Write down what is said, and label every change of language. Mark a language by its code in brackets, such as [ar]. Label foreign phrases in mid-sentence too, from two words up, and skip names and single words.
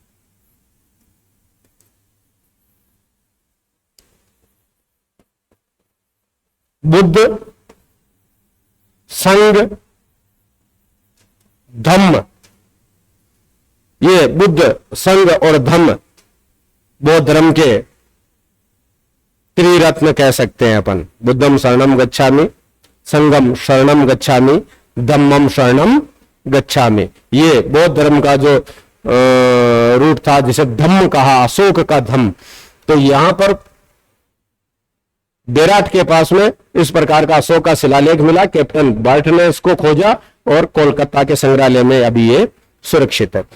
[hi] बुद्ध, संघ, धम्म, ये बुद्ध, संघ और धम्म बौद्ध धर्म के त्रिरत्न कह सकते हैं अपन। [pi] बुद्धम शरणम गच्छामि, संघम शरणम गच्छामि, धम्मम शरणम गच्छामि। [hi] ये बौद्ध धर्म का जो रूट था जिसे धम्म कहा, अशोक का धम्म। तो यहां पर बेराट के पास में इस प्रकार का अशोक का शिलालेख मिला। कैप्टन बर्ट ने इसको खोजा और कोलकाता के संग्रहालय में अभी ये सुरक्षित है।